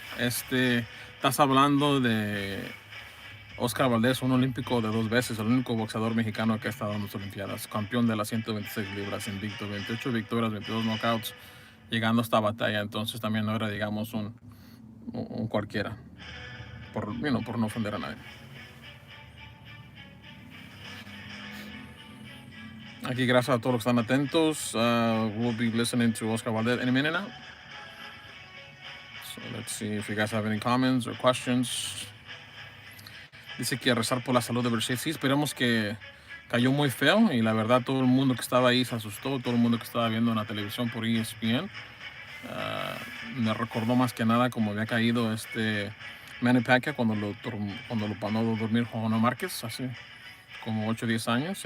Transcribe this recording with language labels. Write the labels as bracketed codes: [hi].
[es] Estás hablando de Oscar Valdez, un olímpico de 2 veces, el único boxeador mexicano que ha estado en las Olimpiadas, campeón de las 126 libras, invicto, 28 victorias, 22 knockouts, llegando a esta batalla. Entonces también no era, digamos, un cualquiera, por no ofender a nadie. Aquí, gracias a todos los que están atentos. [en] We'll be listening to Oscar Valdez in a minute now. So let's see if you guys have any comments or questions. [es] Dice que rezar por la salud de Berchelt. Sí, esperemos que cayó muy feo y la verdad todo el mundo que estaba ahí se asustó, todo el mundo que estaba viendo en la televisión por ESPN. Me recordó más que nada como había caído Manny Pacquiao cuando lo mandó a dormir Juan Márquez hace como 8 o 10 años.